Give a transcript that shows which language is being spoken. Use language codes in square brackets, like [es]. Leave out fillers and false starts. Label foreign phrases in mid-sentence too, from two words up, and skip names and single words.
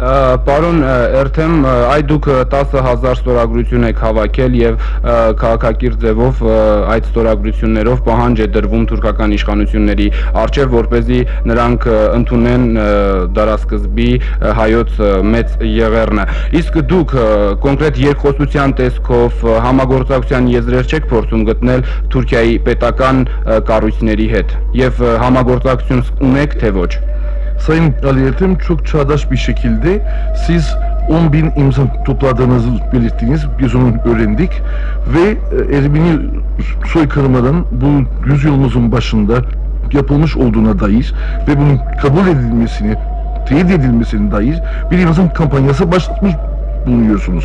[hy] Պարոն Էրթեմ, այդ դուք 10,000 ստորագրություն եք հավաքել եւ քաղաքակիրթ ձևով այդ ստորագրություններով պահանջ է դրվում թուրքական իշխանությունների արչեւ, որպեսզի նրանք ընդունեն դարաշրջանի հայոց մեծ եղեռնը։ Իսկ դուք կոնկրետ երկխոսության տեսքով համագործակցության եզրեր չեք փորձում գտնել Թուրքիայի պետական կառույցների հետ եւ համագործակցություն ունեք թե ոչ։ [tr] Sayın Ali Ertem, çok çağdaş bir şekilde siz 10.000 imza topladığınızı belirttiniz. Biz onu öğrendik ve Ermeni soykırımların bu yüzyılımızın başında yapılmış olduğuna dair ve bunun kabul edilmesini, teyit edilmesine dair bir imza kampanyası başlatmış bulunuyorsunuz.